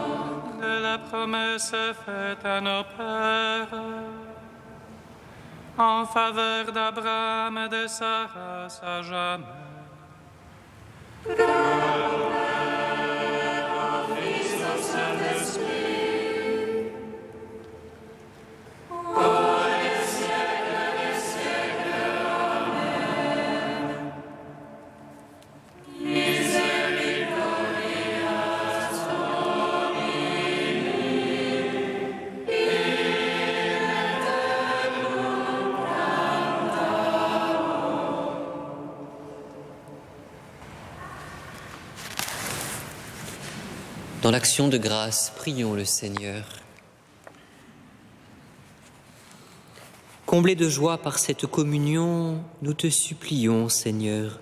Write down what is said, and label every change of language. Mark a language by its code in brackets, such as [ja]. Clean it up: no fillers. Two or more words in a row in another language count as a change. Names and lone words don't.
[fr] De la promesse faite à nos pères, en faveur d'Abraham et de sa race à jamais. Fils au Saint-Esprit, pour les siècles des siècles. Amen. [la] Misericordias Domini in aeternum cantabor. [fr] Dans l'action de grâce, prions le Seigneur. Comblés de joie par cette communion, nous te supplions, Seigneur.